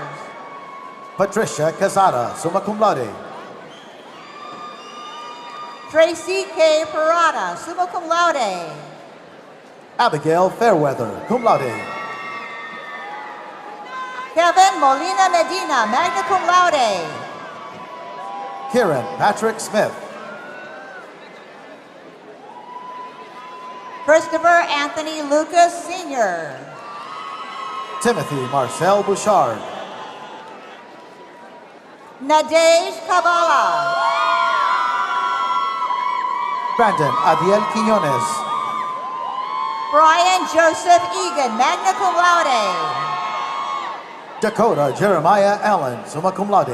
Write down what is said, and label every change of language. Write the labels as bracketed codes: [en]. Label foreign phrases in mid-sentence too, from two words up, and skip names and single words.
[en] Patricia Casada, [la] summa cum laude. [en] Tracy K. Parada, [la] summa cum laude. [en] Abigail Fairweather, [la] cum laude. [en] Kevin Molina Medina, [la] magna cum laude. [en] Kieran Patrick Smith. Christopher Anthony Lucas, Sr. Timothy Marcel Bouchard. Nadej Kabala. Brandon Adiel Quinones. Brian Joseph Egan, [la] magna cum laude. [en] Dakota Jeremiah Allen, [la] summa cum laude.